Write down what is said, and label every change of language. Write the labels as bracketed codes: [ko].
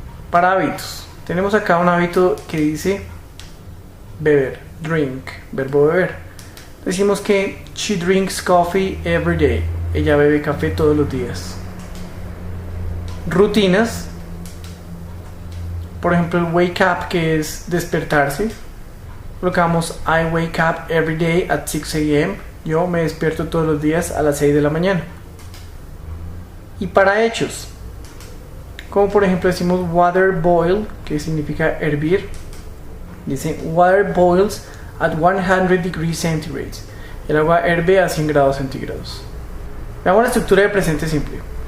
[es] Para hábitos, tenemos acá un hábito que dice beber, drink, verbo beber. Decimos que [en] she drinks coffee every day, [es] ella bebe café todos los días. Rutinas, por ejemplo el wake up, que es despertarse. Colocamos [en] I wake up every day at 6 a.m. [es] Yo me despierto todos los días a las 6 de la mañana. Y para hechos, como por ejemplo decimos water boil, que significa hervir. Dice [en] water boils at 100 degrees centigrade. [es] El agua herve a 100 grados centígrados. Veamos la estructura de presente simple.